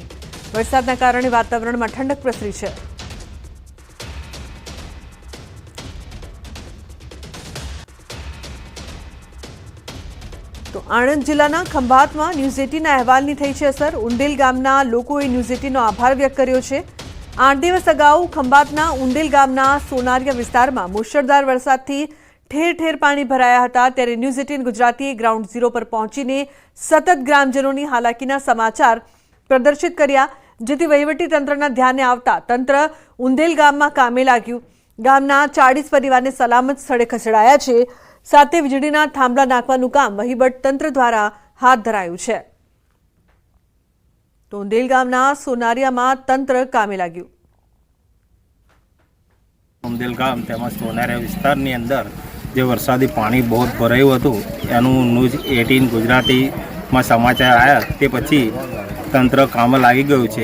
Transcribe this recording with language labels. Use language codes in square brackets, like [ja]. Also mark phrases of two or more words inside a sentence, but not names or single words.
[gu] વરસાદના કારણે વાતાવરણમાં ઠંડક પ્રસરી છે। તો આણંદ જિલ્લાના ખંભાતમાં ન્યૂઝ 18ના અહેવાલની થઈ છે અસર। ઉંડેલ ગામના લોકોએ ન્યૂઝ 18નો આભાર વ્યક્ત કર્યો છે। 8 દિવસ અગાઉ ખંભાતના ઉંડેલ ગામના સોનારિયા વિસ્તારમાં મુશળધાર વરસાદથી ઠેર ઠેર પાણી ભરાયા હતા। ત્યારે ન્યૂઝ 18 ગુજરાતીએ [en] ground zero [gu] પર પહોંચીને સતત ગ્રામજનોની હાલાકીના સમાચાર પ્રદર્શિત કર્યા, જેથી વહીવટી તંત્રના ધ્યાને આવતા તંત્ર ઉંદેલ ગામમાં કામે લાગ્યું। ગામના 40 પરિવારને સલામત સ્થળે ખસેડાયા છે। સાથે વીજળીના થાંભલા નાખવાનું કામ વહીવટ તંત્ર દ્વારા હાથ ધરાયું છે। તો ઉંદેલ ગામના સોનારિયામાં તંત્ર કામે લાગ્યું। ઉંદેલ ગામ તેમજ સોનારિયા વિસ્તારની અંદર જે વરસાદી પાણી બહુત ભરાયું હતું એનું ન્યૂઝ 18 ગુજરાતી [hi] में समाचार आया [gu] તે પછી તંત્ર કામે લાગી ગયું છે।